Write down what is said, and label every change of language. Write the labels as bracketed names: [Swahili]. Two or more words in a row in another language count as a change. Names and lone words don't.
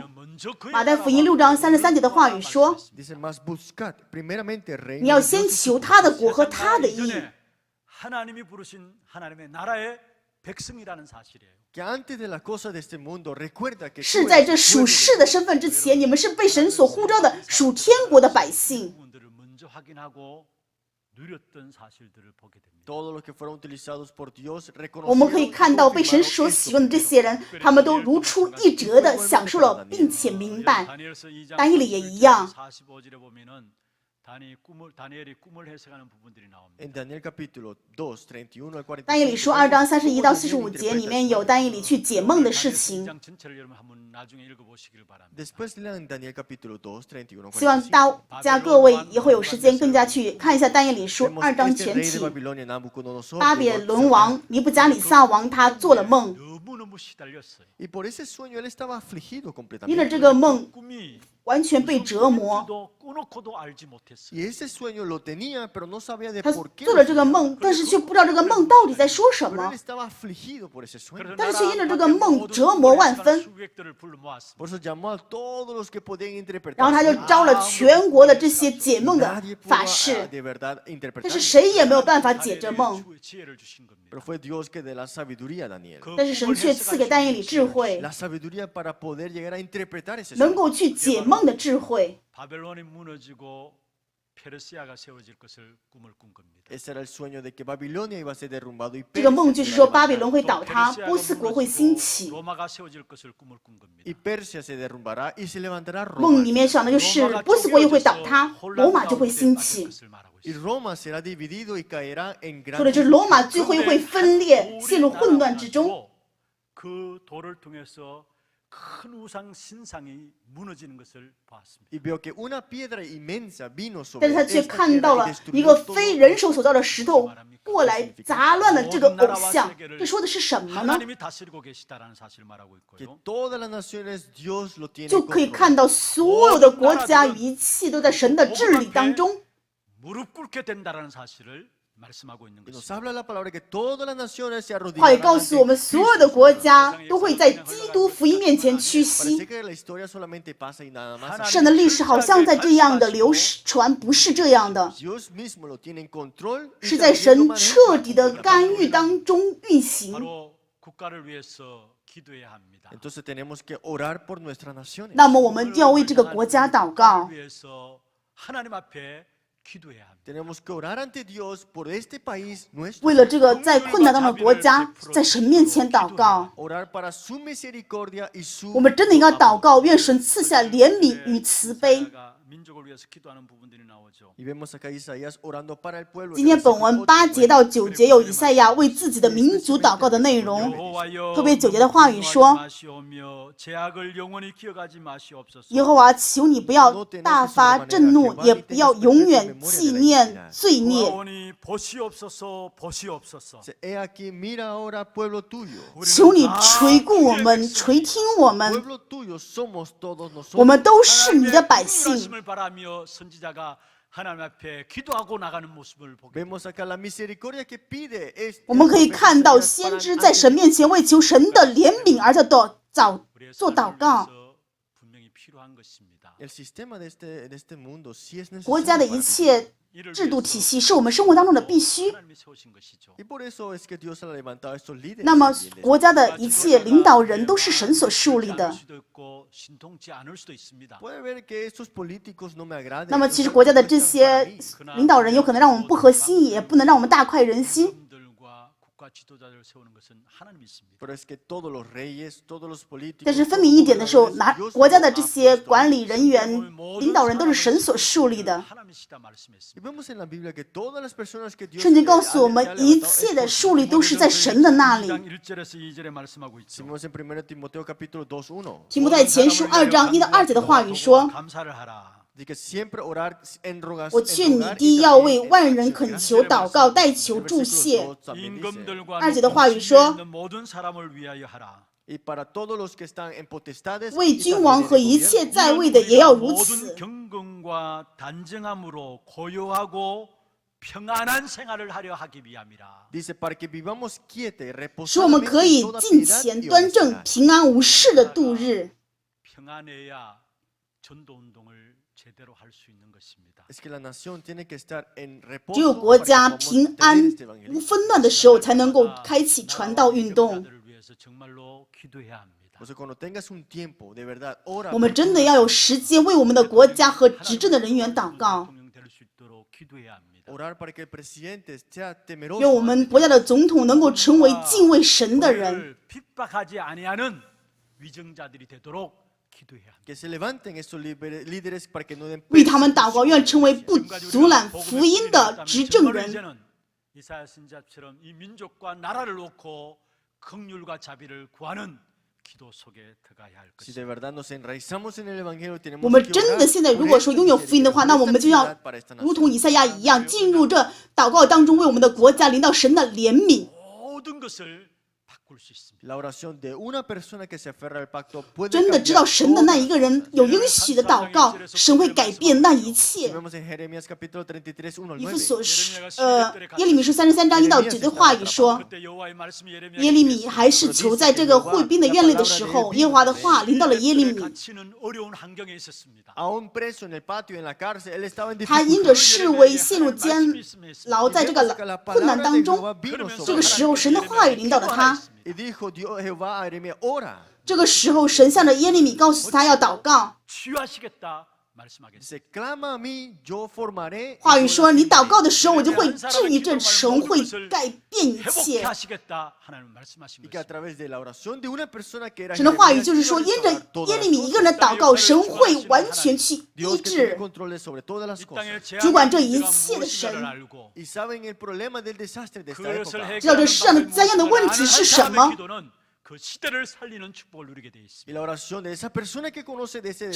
[Korean] 먼저 그의 [Chinese] 马太福音6章33节的话语说， [Spanish] Dice más buscad primeramente el reino [Chinese] 你要 [Spanish] de [Chinese] 先 [Spanish] Dios y su [Chinese] 求他的 [Spanish] justicia. [Chinese] 国和他的义。 [Korean] 이전에 하나님이 부르신 하나님의 나라의 백성이라는 사실이에요. [Spanish] Que antes de las cosas de este mundo, recuerda que [Chinese] 是 [Spanish] tú [Chinese] 在 [Spanish] eres [Chinese] 这属 [Spanish] pueblo de [Chinese] 世的身份之前，你们是被神所呼召的属天国的百姓。 [Korean] 부분들을 먼저 확인하고 누렸던 사실들을 보게 됩니다. [Spanish] Todos los que fueron utilizados por Dios [Chinese] 我们可以 [Spanish] reconocieron y [Chinese] 看到被神 [Spanish] confirmaron [Chinese] 所 [Spanish] esto [Chinese] 喜用的这 [Spanish] primero. [Chinese] 些人，他们都如出一辙的享受了，并且明白。 [Korean] 다니엘서 2장 [Chinese] 但以理也一样。 [Korean] 45절에 보면은 다니엘이 꿈을 해석하는 부분들이 나옵니다. [Spanish] En Daniel capítulo 2, 31 al 45. [Chinese] 但以理书2章31到45节里面有但以理去解梦的事情。 [Korean] 2장 전체를 여러분 한번 나중에 읽어보시길 바랍니다. [Spanish] Después lean Daniel capítulo 2, 31 al [Chinese] 希望 [Spanish] 45. [Chinese] 大家各位以后有时间更加去看一下但以理书 [Spanish] Vemos [Chinese] 2章 [Spanish] este [Chinese] 全 [Spanish] rey de [Chinese] 体。 [Spanish] Babilonia, Nabucodonosor, [Chinese] 巴 [Spanish] llegó [Chinese] 比 [Spanish] a [Chinese] 伦王尼布加里撒王他做了梦， [Korean] 너무너무 시달렸어요. [Spanish] Y por ese sueño él estaba afligido [Chinese] 因着 [Spanish] completamente. [Chinese] 这个梦 [Korean] 꿈이 [Chinese] 完全被折磨。 [Korean] 꾸놓고도 알지 못했어요. [Spanish] Y ese sueño lo tenía, pero no sabía de [Chinese] 他 [Spanish] por qué. [Chinese] 做 [Spanish] lo [Chinese] 了这个 [Spanish] tenía. [Chinese] 梦，但是却不知道这个梦到底在说什 [Spanish] Pero [Chinese] 么 [Spanish] él。estaba afligido por ese sueño. [Chinese] 但是却因着这个梦折磨万分。 [Korean] 수백들을 불러 모았습니다. [Spanish] Por eso llamó a todos los que podían interpretar. [Chinese] 然后他就招了全国的这些解梦的 [Spanish] Nadie pudo [Chinese] 法师， [Spanish] de verdad [Chinese] 但 [Spanish] interpretar. [Chinese] 是谁也没有办法解这梦。 [Korean] 지혜를 주신 겁니다. [Spanish] Pero fue Dios que de la sabiduría a Daniel. [Korean] 그 [Chinese] 但是神却赐给但以理智慧， [Spanish] La sabiduría para poder llegar a interpretar ese [Chinese] 能 [Spanish] sueño. [Chinese] 够去解梦的智慧。 [Korean] 바벨론이 무너지고 페르시아가 세워질 것을 꿈을 꾼 겁니다. [Spanish] Ese era el sueño de que Babilonia iba a ser derrumbado y [Chinese] 这个 [Spanish] Persia [Chinese] 梦 [Spanish] se [Chinese] 就是 [Spanish] iba a [Chinese] 说巴比 [Spanish] levantar. [Chinese] 伦会倒 [Korean] 또 [Chinese] 塌， [Korean] 페르시아가 [Chinese] 波斯国会兴 [Korean] 무너지고 [Chinese] 起。 [Korean] 로마가 세워질 것을 꿈을 꾼 겁니다. [Spanish] Y Persia se derrumbará y se levantará [Chinese] 梦 [Spanish] Roma. [Chinese] 里面想的就是波斯国也会倒塌，罗马就会兴起。 [Spanish] Y Roma será dividido y caerá en [Chinese] 说的 [Spanish] gran [Chinese] 就是罗马最后会分裂，陷入混乱之中。 [Korean] 그 돌을 통해서 큰 우상 신상이 무너지는 것을 보았습니다. [Spanish] Y veo que una piedra inmensa vino [Chinese] 但 [Spanish] sobre [Chinese] 是他却 [Spanish] esta [Chinese] 看到 [Spanish] tierra y [Chinese] 了 [Spanish] destruyó [Chinese] 一个 [Spanish] todo [Chinese] 非人手所造的石头过来砸乱了这个偶像。这说的是什么呢？ [Korean] 하나님이 다스리고 계시다라는 사실을 말하고 [Spanish] que [Korean] 있고요. [Spanish] todas las naciones Dios lo tiene [Chinese] 就可以 [Spanish] controlado. [Chinese] 看到所有的国家一切都在神的治理当中。 [Korean] 무릎 꿇게 된다라는 사실을 말씀하고 있는 [Spanish] Y nos [Korean] 것입니다. [Spanish] habla la palabra que todas las naciones se [Chinese] 话语 [Spanish] arrodillarán [Chinese] 告 [Spanish] ante [Chinese] 诉我们，所有的国家都会在基督福音面前屈膝。 [Spanish] Parece que la historia solamente pasa y nada más. [Chinese] 神的历史好像在这样的流传，不是这样的， [Spanish] Dios mismo lo tiene en control. y [Chinese] 是在 [Spanish] también lo [Chinese] 神 [Spanish] maneja. [Chinese] 彻底的干预当中运行。 [Korean] 바로 국가를 위해서 기도해야 합니다. [Spanish] Entonces tenemos que orar por nuestras naciones. [Chinese] 那么我们就要为这个国家祷告 [Korean] 국가를 ， 위해서 하나님 앞에 기도해야 합니다. [Spanish] Tenemos que orar ante Dios por este país nuestro. [Chinese] 为了这个在困难当中的国家，在神面前祷告。 [Spanish] Orar para su misericordia y su [Chinese] 我们真的应该祷告，愿神赐下怜悯与慈悲。 [Korean] 이사야가 민족을 위해서 기도하는 부분들이 나오죠. [Spanish] Y vemos acá a Isaías orando para el pueblo. [Chinese] 今天本文8节到9节有以赛亚为自己的民族祷告的内容。 [Korean] 여호와여, [Chinese] 特别9节的话语说 [Korean] 마시오며 제약을 영원히 기억하지 마시옵소서. [Chinese] 耶和华，求你不要大发震怒，也不要永远纪念罪孽。 [Korean] 영원히 보시옵소서 보시옵소서. [Spanish] He aquí, mira ahora, pueblo tuyo. [Chinese] 求你垂顾我们，垂听我们， [Spanish] Pueblo tuyo somos todos [Chinese] 我 [Spanish] nosotros. [Chinese] 们都是你的百姓。 [Korean] 말씀을 바라며 선지자가 하나님 앞에 기도하고 나가는 모습을 보게 됩니다. [Spanish] Vemos acá la misericordia que pide. [Chinese] 我们可以看到先知在神面前为求神的怜悯而在做 [Korean] 우리의 [Chinese] 祷 [Korean] 삶을 [Chinese] 告。 [Korean] 위해서 분명히 필요한 것입니다. [Spanish] El sistema de este mundo sí es [Chinese] 国家的 [Spanish] necesario. [Chinese] 一切制度体系是我们生活当中的必须。 [Korean] 하나님이 세우신 것이죠. [Spanish] Y por eso es que Dios ha levantado a estos líderes. [Chinese] 那么 [Spanish] también. [Chinese] 国家的一切领导人都是神所树立 [Korean] 않을 [Chinese] 的。 [Korean] 수도 있고 신통치 않을 수도 있습니다. [Spanish] Puede ver que estos políticos no me agradan. [Chinese] 那么其实国家的这些领导人有可能让我们不合心意，也不能让我们大快人心。 [Korean] 임금들과 국가 지도자들을 세우는 것은 하나님이 있습니다. [Spanish] Pero es que todos los reyes, todos los políticos. [Chinese] 但是分明一点的时候，国家的这些管理人员、领导人都是神所树立的。 [Korean] 하나님이시다 말씀했습니다. [Spanish] Y vemos en la Biblia que todas las personas que Dios [Chinese] 圣经告诉我们，一切的树立都是在神的那里。 [Korean] 2장 1절에서 2절에 말씀하고 있죠. [Spanish] Vemos en 1 Timoteo capítulo 2:1. [Chinese] 提摩太前书2章1到2节的话语说 [Korean] 감사를 하라. [Spanish] Dice que siempre orar en rogación. [Chinese] 我劝你第一要为万人恳求、祷告、代求、祝谢。 [Korean] 임금들과 [Chinese] 2节的话语说 [Korean] 있는 모든 사람을 위하여 하라. [Spanish] Y para todos los que están en potestades. [Chinese] 为 [Spanish] y [Chinese] 君 [Spanish] también [Chinese] 王 [Spanish] en [Chinese] 和 [Spanish] el [Chinese] 一切 [Spanish] gobierno. [Chinese] 在位的也要如 [Korean] 모든 [Chinese] 此。 [Korean] 경건과 단정함으로 고요하고 평안한 생활을 하려 하기 위함이라. [Spanish] Dice para que vivamos quieta y [Chinese] 使我们 [Spanish] reposadamente [Chinese] 可以 [Spanish] en toda [Chinese] 敬 [Spanish] piedad [Chinese] 虔、 [Spanish] y [Chinese] 端正、 [Spanish] honestidad. [Chinese] 平安无事的度日。 [Korean] 평안해야 전도 운동을 제대로 할 수 있는 것입니다. [Spanish] Es que la nación tiene que estar en [Chinese] 只有 [Spanish] reposo [Chinese] 国 [Spanish] para que [Chinese] 家 [Spanish] podamos [Chinese] 平 [Spanish] tener [Chinese] 安 [Spanish] este [Chinese] 无 [Spanish] evangelio. [Chinese] 纷乱的时候，才能够开启传道运动。 [Korean] 자들을 위해서 정말로 기도해야 합니다. [Spanish] O sea, cuando tengas un tiempo, de verdad, ora. [Chinese] 我们真的要有时间为我们的国家和执政的人员祷告， [Korean] 대통령 될 수 있도록 기도해야 합니다. [Spanish] Orar para que el presidente sea [Chinese] 愿 [Spanish] temeroso. [Chinese] 我们国家的总统能够成为敬畏神的人。 [Korean] 교회를 핍박하지 아니하는 위정자들이 되도록 기도해야 합니다. [Spanish] Que se levanten estos líderes para que no den [Chinese] 为他们祷告，愿成为不阻拦福音的执政人。 [Korean] 이제는 이사야 선지자처럼 이 민족과 나라를 놓고 긍휼과 자비를 구하는 기도 속에 들어가야 할 [Spanish] Si [Korean] 것입니다. [Spanish] de verdad nos enraizamos en el evangelio, tenemos [Chinese] 我们 [Spanish] que [Chinese] 真 [Spanish] orar [Chinese] 的现在 [Spanish] por [Chinese] 如果 [Spanish] esta [Chinese] 说拥有福音的话， [Spanish] misericordia, [Chinese] 那 [Spanish] por [Chinese] 我们 [Spanish] esta [Chinese] 就要 [Spanish] piedad para esta [Chinese] 如 [Spanish] nación. [Chinese] 同以赛亚一样，进入这祷告当中，为我们的国家领到神的怜悯。 [Korean] 모든 것을 바꿀 수 있습니다. [Spanish] La oración de una persona que se aferra al pacto puede [Chinese] 真的知道 [Spanish] cambiar [Chinese] 神的那 [Spanish] todo. [Chinese] 一个人有应许的祷告，神会改变那一 [Spanish] Si [Chinese] 切。 [Spanish] vemos en Jeremías capítulo 33, 1 al [Chinese] 以 [Spanish] 9. [Chinese] 弗所书耶利米书33章1到9的话语说， [Korean] 그때 여호와의 말씀이 [Chinese] 耶利米还是囚在这个会兵的院内的时候，耶和华的话临到了耶利米。 [Korean] 갇히는 어려운 환경에 있었습니다. [Spanish] Aún preso en el patio, en la cárcel, él estaba en [Chinese] 他因 [Spanish] dificultad. [Chinese] 着视为陷入监牢，在这个困难当中，这个时候神的话语领导了他。 [Spanish] Y dijo Dios Jehová a Jeremías, ora. [Chinese] 这个时候，神向着耶利米告诉他要祷告。 [Korean] 치유하시겠다 말씀하겠습니다. [Spanish] Dice, clama a mí, yo formaré. [Chinese] 话语说，你祷告的时候，我就会治愈这神会改变一切。 [Korean] 회복하시겠다 하나님 말씀하신 [Spanish] Y que a [Korean] 것입니다. [Spanish] través de la oración de una persona que era [Chinese] 神的话语 [Spanish] Jeremías, [Chinese] 就是说， [Spanish] Dios [Chinese] 因着 [Spanish] restaurar todas [Chinese] 耶 [Spanish] las [Chinese] 利米一个人 [Spanish] cosas. [Chinese] 的祷告，神会完全去医 [Spanish] Dios que tiene [Chinese] 治。 [Spanish] control sobre todas las [Korean] 이 [Spanish] cosas. [Korean] 땅의 [Chinese] 主管这 [Korean] 재앙의 [Chinese] 一 [Korean] 문제가 [Chinese] 切的 [Korean] 무엇인가를 [Chinese] 神。 [Korean] 알고 [Spanish] Y saben el problema del desastre de esta [Korean] 그것을 [Spanish] época. [Chinese] 知道这世上的灾殃的问题是什么？ [Korean] 기도는 그 시대를 살리는 축복을 누리게 돼 [Spanish] Y [Korean] 있습니다. [Spanish] la oración de esa persona que conoce de ese